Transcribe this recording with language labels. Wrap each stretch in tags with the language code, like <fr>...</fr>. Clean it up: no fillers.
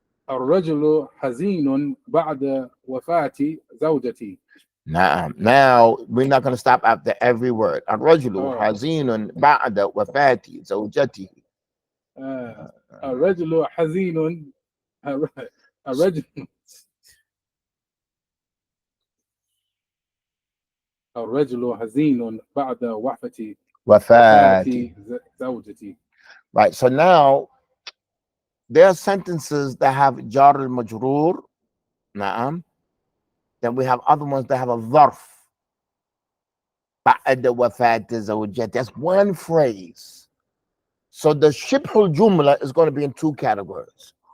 <ar>الرجل حزين بعد وفاة زوجتي.</ar> <en>Now we're not going to stop after every word.</en> <ar>الرجل حزين بعد وفاة زوجته. الرجل حزين. الرجل حزين بعد وفاة زوجتي.</ar> <en>Right. So now there are sentences that have jar al-majroor. Naam. Then we have other ones that have a zarf.</en> <ar>بعد وفاة زوجته.</ar> <en>That's one phrase. So the shibhul jumla is going to be in 2 categories.</en>